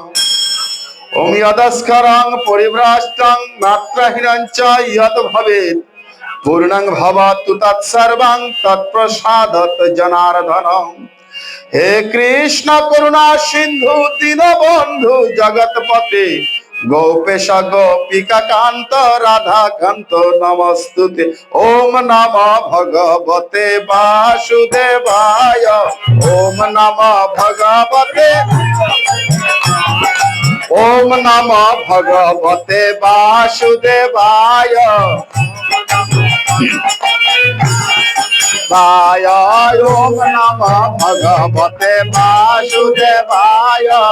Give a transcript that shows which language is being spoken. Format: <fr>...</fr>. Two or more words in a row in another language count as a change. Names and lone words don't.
<sa>ওম যদস্করং পরিভ্রষ্টং মাত্রাহীনং চ যৎ ভবেৎ পূর্ণং ভবতু তৎসর্বং তৎপ্রসাদত জনার্দনম। হে কৃষ্ণ করুণা সিন্ধু দীনবন্ধু জগৎপতে গোপেশ গোপিকা কান্ত রাধা কান্ত নমস্তুতে। ওম নমঃ ভগবতে বাসুদেবায়। ওম নমঃ ভগবতে, ওম নমঃ ভগবতে বাসুদেবায়। ওম নমঃ ভগবতে বাসুদেবায়।</sa>